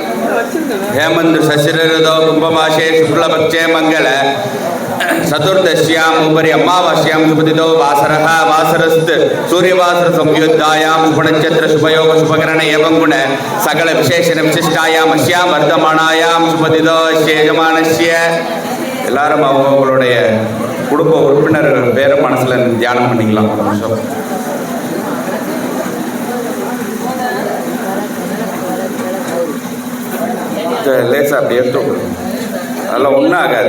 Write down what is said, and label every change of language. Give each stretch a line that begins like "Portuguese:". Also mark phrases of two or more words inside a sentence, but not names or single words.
Sanskrit: हेमंत शशिरऋतौ कुंभमासे शुक्लपक्षे मंगल चतुर्दश्याम् उपरि अमावास्यां शुभतिथौ वासरः वासरस्थ सूर्यवासर संयुक्तायां शुभनक्षत्र शुभयोग शुभकरण एवं गुण सकल विशेषण विशिष्टायां अस्यां वर्तमानायां शुभतिथौ यजमानस्य
Tamil: எல்லாரும் அவங்களுடைய குடும்ப உறுப்பினர்கள் பேரை மனசுல தியானம் பண்ணிக்கலாம். லேசாக அப்படி எடுத்து அதெல்லாம் ஒன்றும் ஆகாது.